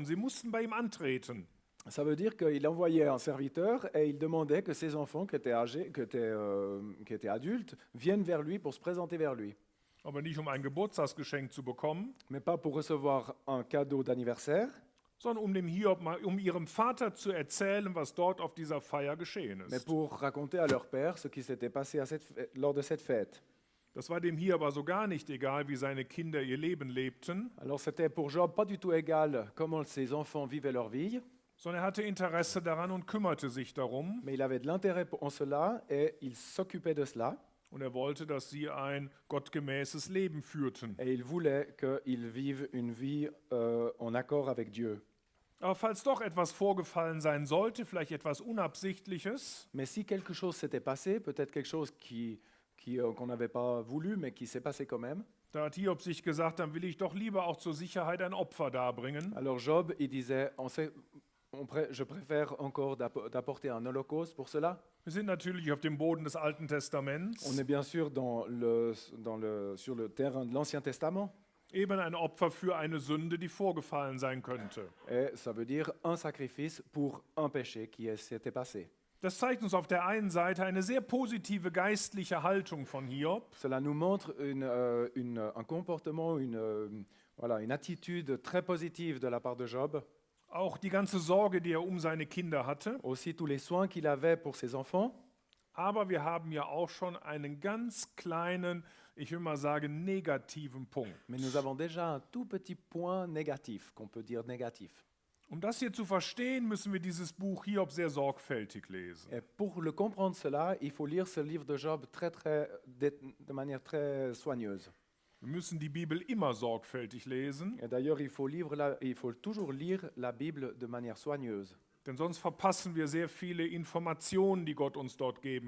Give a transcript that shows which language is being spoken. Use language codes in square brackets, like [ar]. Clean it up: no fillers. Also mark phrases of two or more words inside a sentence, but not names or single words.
[de] Sie mussten bei ihm antreten. [fr] Ça veut dire qu'il envoyait un serviteur et il demandait que ses enfants qui étaient âgés, qui étaient adultes, viennent vers lui pour se présenter vers lui. [de] Aber nicht um ein Geburtstagsgeschenk zu bekommen, [fr] Mais pas pour recevoir un cadeau d'anniversaire, [de] sondern um dem Hiob mal, um ihrem Vater zu erzählen, was dort auf dieser Feier geschehen [fr] mais [de] ist. [fr] pour raconter à leur père ce qui s'était passé lors de cette fête. [de] Das war dem Hiob also gar nicht egal, wie seine Kinder ihr Leben lebten, [fr] Alors c'était pour Job pas du tout égal comment ses enfants vivaient leur vie, [de] sondern er hatte Interesse daran und kümmerte sich darum. [fr] mais il avait de l'intérêt en cela et il s'occupait de cela. [de] Und er wollte, dass sie ein gottgemäßes Leben führten. [fr] Et il voulait qu'ils vivent une vie en accord avec Dieu. [de] Aber falls doch etwas vorgefallen sein sollte, vielleicht etwas Unabsichtliches, [fr] Mais si quelque chose s'était passé, peut-être quelque chose qu'on n'avait pas voulu, mais qui s'est passé quand même, [de] da hat Hiob sich gesagt, dann will ich doch lieber auch zur Sicherheit ein Opfer darbringen. [fr] alors Job, il disait, je préfère encore d'apporter un holocauste pour cela. [de] Wir sind natürlich auf dem Boden des Alten [fr] On [de] Testaments. [fr] est bien sûr sur le terrain de l'Ancien Testament. [de] Eben ein Opfer für eine Sünde, die vorgefallen sein könnte. [fr] Et ça veut dire un sacrifice pour un péché qui s'était passé. [de] Das zeigt uns auf der einen Seite eine sehr positive geistliche Haltung von Hiob. [fr] Cela nous montre un comportement, une attitude très positive de la part de Job. [de] Auch die ganze Sorge, die er um seine Kinder hatte. [fr] Aussi tous les soins qu'il avait pour ses enfants. [de] Aber wir haben ja auch schon einen ganz kleinen, ich will mal sagen, negativen Punkt. [fr] Mais nous avons déjà un tout petit point négatif, qu'on peut dire négatif. [de] Um das hier zu verstehen, müssen wir dieses Buch Hiob sehr sorgfältig lesen. [fr] Et pour le comprendre cela, il faut lire ce livre de Job de manière très soigneuse. [de] Wir müssen die Bibel immer sorgfältig lesen, [fr] Et d'ailleurs, il faut toujours lire la Bible de manière soigneuse. [de] denn sonst verpassen wir sehr viele Informationen, die Gott uns dort geben